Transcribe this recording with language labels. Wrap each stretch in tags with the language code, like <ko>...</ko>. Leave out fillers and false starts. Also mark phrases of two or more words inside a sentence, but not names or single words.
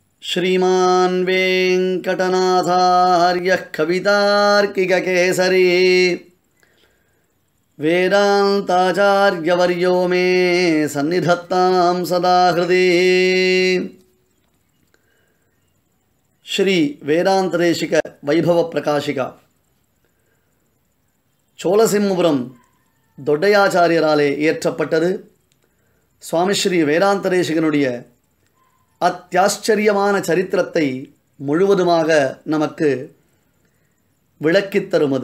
<sa>श्रीमान् वेङ्कटनाथार्यः कवितार्किककेसरी वेदान्ताचार्यवर्यो मे सन्निधत्तां सदा हृदि।</sa> <ta>श्री वेदान्तदेशिक वैभव प्रकाशिक சோழசிம்மபுரம் தொட்டையாச்சாரியராலே இயற்றப்பட்டது. சுவாமி ஸ்ரீ வேதாந்ததேசிகனுடைய அத்தியாச்சரியமான சரித்திரத்தை முழுவதுமாக நமக்கு விளக்கித் தருமது.</ta>